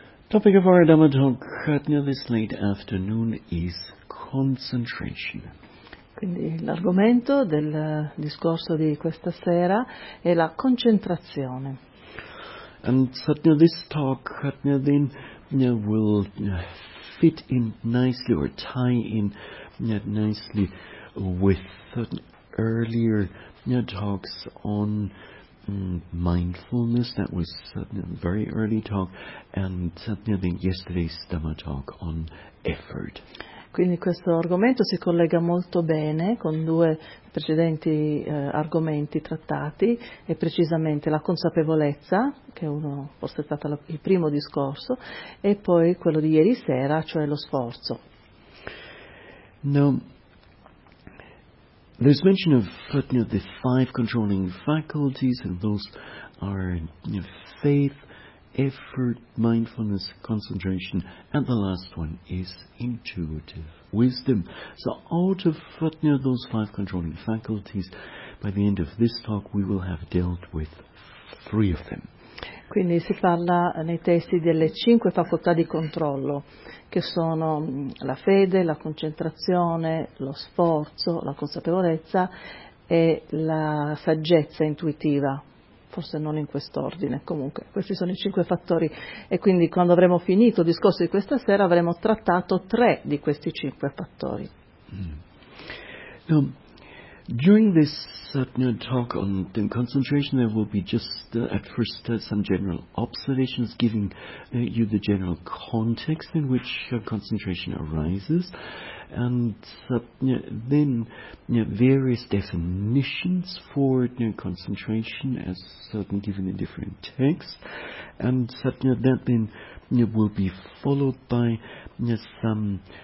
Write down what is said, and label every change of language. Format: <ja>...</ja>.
<en>Topic of our Dhamma talk this late afternoon is concentration.</en> <it>Quindi l'argomento del discorso di questa sera è la concentrazione.</it> <en>And Satya, this talk, Satya, then will fit in nicely or tie in nicely with earlier talks on mindfulness. That was a very early talk, and Satya, then yesterday's Dhamma talk on effort.</en> <it>Quindi questo argomento si collega molto bene con due precedenti argomenti trattati, e precisamente la consapevolezza, che uno forse è stato il primo discorso, e poi quello di ieri sera, cioè lo sforzo. No.</it> <en>There's mention of the five controlling faculties, and those are faith, effort, mindfulness, concentration, and the last one is intuitive wisdom. So out of those five controlling faculties, by the end of this talk we will have dealt with three of them.</en> <it>Quindi si parla nei testi delle cinque facoltà di controllo, che sono la fede, la concentrazione, lo sforzo, la consapevolezza e la saggezza intuitiva. Forse non in quest'ordine, comunque questi sono i cinque fattori, e quindi quando avremo finito il discorso di questa sera avremo trattato tre di questi cinque fattori.</it> <en>Now, during this talk on the concentration there will be just at first some general observations, giving you the general context in which concentration arises, and then various definitions for concentration as given in different texts, and that then will be followed by some</en>